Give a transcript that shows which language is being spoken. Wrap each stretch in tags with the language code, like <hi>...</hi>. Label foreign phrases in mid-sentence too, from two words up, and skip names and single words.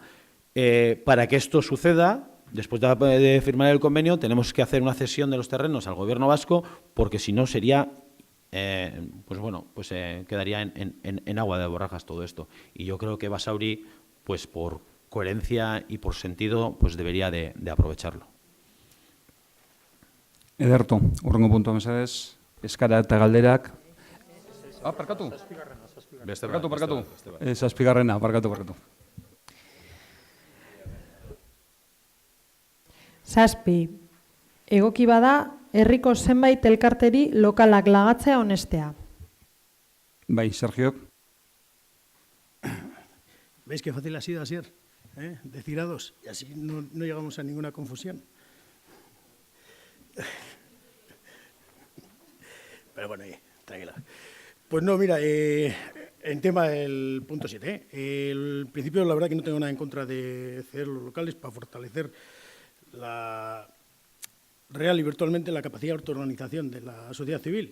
<es>Para que esto suceda, después de firmar el convenio, tenemos que hacer una cesión de los terrenos al Gobierno vasco, porque si no sería, pues bueno, pues quedaría en agua de borrajas todo esto. Y yo creo que Basauri, pues por coherencia y por sentido, pues debería de aprovecharlo.</es> <eu>Ederto, hurrengo puntua mesedez, eskara eta galderak. Parkatu. Parkatu. Zazpigarrena, parkatu. Zazpi, egoki bada, herriko zenbait elkarteri lokalak lagatzea onestea. Bai, Sergiok.</eu> <es>¿Veis qué fácil ha sido, Asier? Decir a dos, y así no llegamos a ninguna confusión. Pero bueno, tranquila. Pues no, mira, en tema del punto 7, el principio la verdad que no tengo nada en contra de ceder los locales para fortalecer real y virtualmente la capacidad de autoorganización de la sociedad civil.</es>